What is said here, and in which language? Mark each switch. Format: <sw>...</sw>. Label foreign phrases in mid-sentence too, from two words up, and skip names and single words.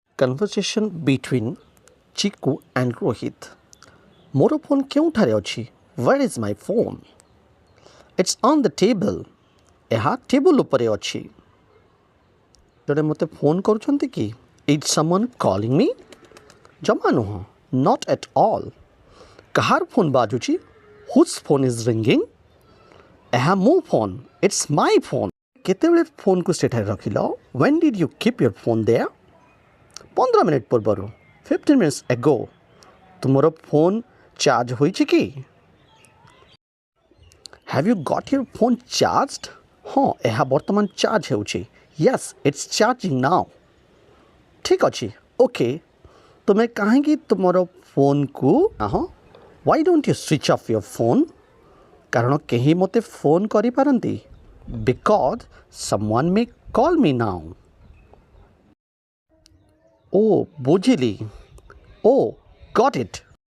<en>conversation between Chiku and Rohit.</en> <or>ମୋର ଫୋନ୍ କେଉଁଠାରେ ଅଛି?</or> <en>Where is my phone? It's on the table.</en> <or>ଏହା ଟେବୁଲ ଉପରେ ଅଛି। ଜଣେ ମୋତେ ଫୋନ୍ କରୁଛନ୍ତି କି?</or> <en>Is someone calling me?</en> <or>ଜମା ନୁହଁ।</or> <en>Not at all.</en> <or>କାହାର ଫୋନ୍ ବାଜୁଛି?</or> <en>Whose phone is ringing?</en> <or>ଏହା ମୋ ଫୋନ୍।</or> <en>It's my phone.</en> <or>କେତେବେଳେ ଫୋନ୍କୁ ସେଠାରେ ରଖିଲ?</or> <en>When did you keep your phone there?</en> <or>15 ମିନିଟ୍ ପୂର୍ବରୁ।</or> <en>15 minutes ago.</en> <or>ତୁମର ଫୋନ୍ ଚାର୍ଜ ହୋଇଛି କି?</or> <en>Have you got your phone charged?</en> <or>ହଁ, ଏହା ବର୍ତ୍ତମାନ ଚାର୍ଜ ହେଉଛି।</or> <en>Yes, it's charging now.</en> <or>ଠିକ୍ ଅଛି। ଓକେ। ତୁମେ କାହିଁକି ତୁମର ଫୋନ୍କୁ</or> <en>Why don't you switch off your phone?</en> <or>କାରଣ କେହି ମୋତେ ଫୋନ୍ କରିପାରନ୍ତି।</or> <en>Because someone may call me now.</en> <or>ଓ ବୁଝିଲି।</or> <en>Oh, got it.</en>